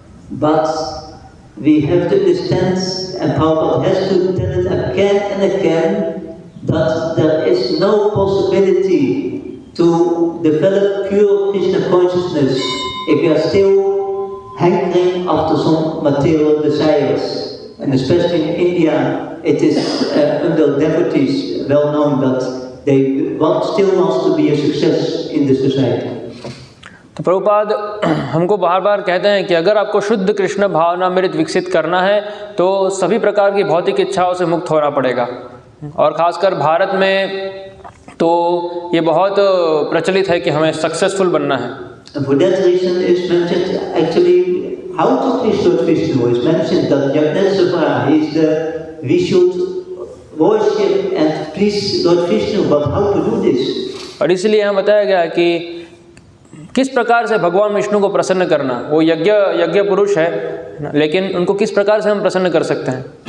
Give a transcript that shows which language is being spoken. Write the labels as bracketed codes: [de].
[en] But we have to understand, and Prabhupada has to tell it again and again, that there is no possibility to develop pure Krishna consciousness if we are still hankering after some material desires. And especially in India, it is under devotees well known that they still want to be a success in the society. [hi] तो प्रभुपाद हमको बार बार कहते हैं कि अगर आपको शुद्ध कृष्ण भावनामृत विकसित करना है तो सभी प्रकार की भौतिक इच्छाओं से मुक्त होना पड़ेगा, और ख़ासकर भारत में तो ये बहुत प्रचलित है कि हमें सक्सेसफुल बनना है. [en] And for that reason is mentioned actually how to please Lord Vishnu. It's mentioned that Yajneswara is we should worship and please Lord Vishnu, but how to do this? [hi] और इसलिए यहाँ बताया गया कि किस प्रकार से भगवान विष्णु को प्रसन्न करना, वो यज्ञ पुरुष है, लेकिन उनको किस प्रकार से हम प्रसन्न कर सकते हैं?